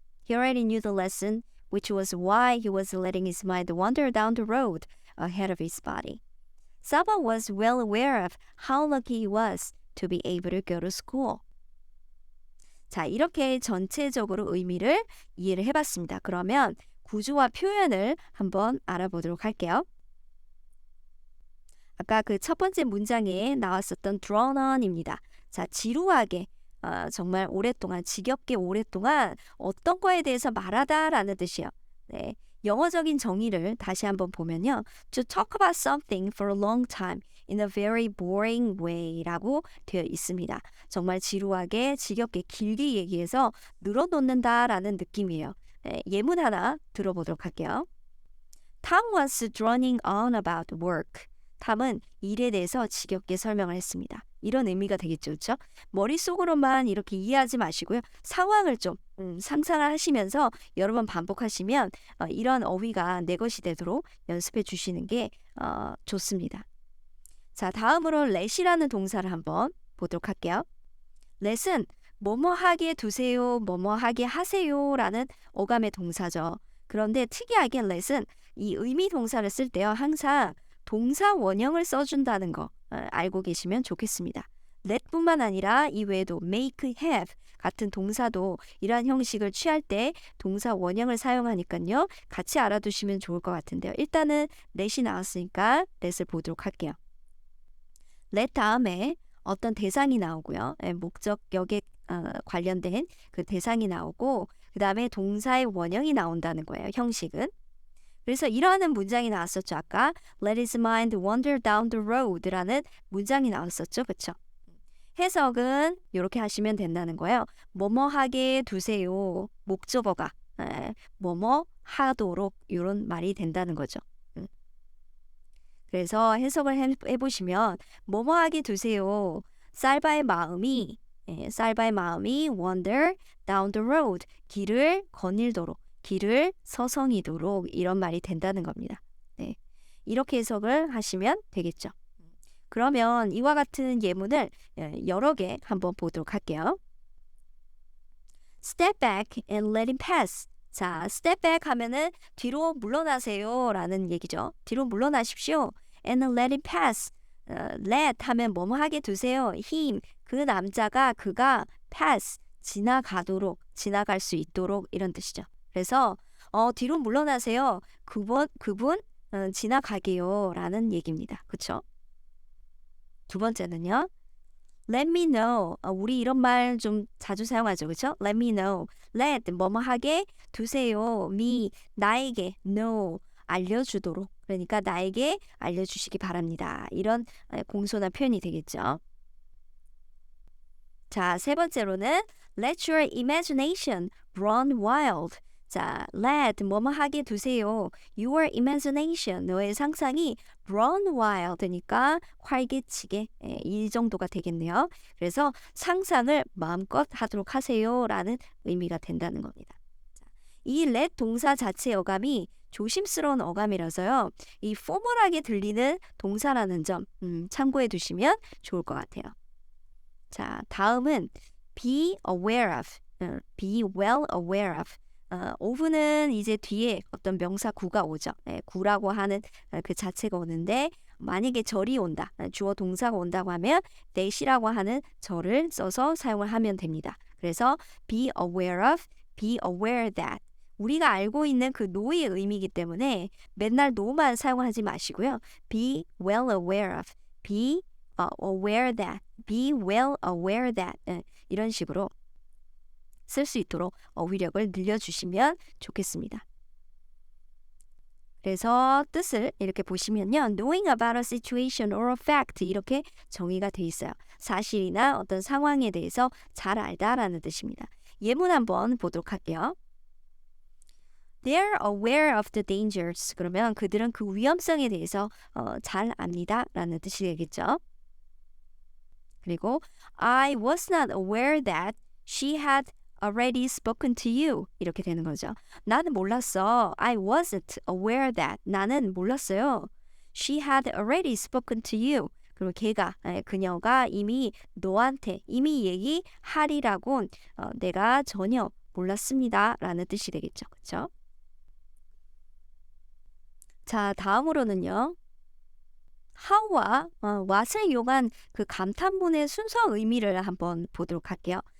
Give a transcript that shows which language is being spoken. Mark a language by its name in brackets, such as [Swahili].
[English] He already knew the lesson, which was why he was letting his mind wander down the road ahead of his body. Saba was well aware of how lucky he was to be able to go to school. [Korean] 자, 이렇게 전체적으로 의미를 이해를 해봤습니다. 그러면 구조와 표현을 한번 알아보도록 할게요. 아까 그 첫 번째 문장에 나왔었던 [English] drawn on [Korean] 입니다. 자, 지루하게 정말 오랫동안 지겹게 오랫동안 어떤 거에 대해서 말하다라는 뜻이에요. 네, 영어적인 정의를 다시 한번 보면요. [English] To talk about something for a long time in a very boring way [Korean] 라고 되어 있습니다. 정말 지루하게 지겹게 길게 얘기해서 늘어놓는다라는 느낌이에요. 네, 예문 하나 들어보도록 할게요. [English] Tom was droning on about work. [Korean] 탐은 일에 대해서 지겹게 설명을 했습니다. 이런 의미가 되겠죠. 그렇죠? 머릿속으로만 이렇게 이해하지 마시고요. 상황을 좀 상상을 하시면서 여러 번 반복하시면 이런 어휘가 내 것이 되도록 연습해 주시는 게 좋습니다. 자, 다음으로 let이라는 동사를 한번 보도록 할게요. let은 뭐뭐 하게 두세요, 뭐뭐 하게 하세요 라는 어감의 동사죠. 그런데 특이하게 let은 이 의미 동사를 쓸 때요. 항상 동사 원형을 써준다는 거 알고 계시면 좋겠습니다. let뿐만 아니라 이 외에도 make, have 같은 동사도 이러한 형식을 취할 때 동사 원형을 사용하니까요. 같이 알아두시면 좋을 것 같은데요. 일단은 let이 나왔으니까 let을 보도록 할게요. let 다음에 어떤 대상이 나오고요. 목적격에 관련된 그 대상이 나오고 그 다음에 동사의 원형이 나온다는 거예요. 형식은. 그래서 이러한 문장이 나왔었죠. 아까 [English] Let his mind wander down the road [Korean] 라는 문장이 나왔었죠. 그렇죠? 해석은 이렇게 하시면 된다는 거예요. 뭐뭐 하게 두세요. 목적어가 뭐뭐 하도록 이런 말이 된다는 거죠. 그래서 해석을 해보시면 뭐뭐 하게 두세요. 살바의 마음이 쌀바의 마음이 [English] wander down the road. [Korean] 길을 거닐도록, 길을 서성이도록 이런 말이 된다는 겁니다. 네. 이렇게 해석을 하시면 되겠죠. 그러면 이와 같은 예문을 여러 개 한번 보도록 할게요. [English] Step back and let him pass. [Korean] 자, [English] step back [Korean] 하면은 뒤로 물러나세요 라는 얘기죠. 뒤로 물러나십시오. [English] And let him pass. [Korean] let 하면 뭐뭐 하게 두세요. him, 그 남자가, 그가 pass, 지나가도록, 지나갈 수 있도록 이런 뜻이죠. 그래서 뒤로 물러나세요. 그분 지나가게요 라는 얘기입니다. 그쵸? 두 번째는요. [English] Let me know. [Korean] 우리 이런 말 좀 자주 사용하죠. 그렇죠? [English] Let me know. [Korean] Let 뭐뭐 하게 두세요. me 나에게 know 알려주도록. 그러니까 나에게 알려주시기 바랍니다. 이런 공손한 표현이 되겠죠. 자, 세 번째로는 [English] Let your imagination run wild. [Korean] 자, let 뭐뭐 하게 두세요. [English] Your imagination [Korean] 너의 상상이 [English] run wild [Korean] 니까 활개치게 이 정도가 되겠네요. 그래서 상상을 마음껏 하도록 하세요라는 의미가 된다는 겁니다. 자, 이 let 동사 자체의 어감이 조심스러운 어감이라서요. 이 포멀하게 들리는 동사라는 점 참고해 두시면 좋을 것 같아요. 자, 다음은 [English] be aware of, be well aware of. [Korean] of는 이제 뒤에 어떤 명사 구가 오죠. 구라고 하는 그 자체가 오는데 만약에 절이 온다, 주어 동사가 온다고 하면 that이라고 하는 절을 써서 사용을 하면 됩니다. 그래서 [English] be aware of, be aware that. [Korean] 우리가 알고 있는 그 know의 의미이기 때문에 맨날 know만 사용하지 마시고요. [English] be well aware of, be aware that, be well aware that [Korean] 이런 식으로 쓸 수 있도록 어휘력을 늘려주시면 좋겠습니다. 그래서 뜻을 이렇게 보시면요. [English] knowing about a situation or a fact [Korean] 이렇게 정의가 돼 있어요. 사실이나 어떤 상황에 대해서 잘 알다라는 뜻입니다. 예문 한번 보도록 할게요. [English] They are aware of the dangers. [Korean] 그러면 그들은 그 위험성에 대해서 잘 압니다 라는 뜻이 되겠죠. 그리고 [English] I was not aware that she had already spoken to you. [Korean] 이렇게 되는 거죠. 나는 몰랐어. [English] I wasn't aware that. [Korean] 나는 몰랐어요. [English] She had already spoken to you. [Korean] 그리고 그녀가 이미 너한테 이미 얘기하리라고 내가 전혀 몰랐습니다. 라는 뜻이 되겠죠. 그렇죠? 자, 다음으로는요. how와 what을 이용한 그 감탄문의 순서 의미를 한번 보도록 할게요.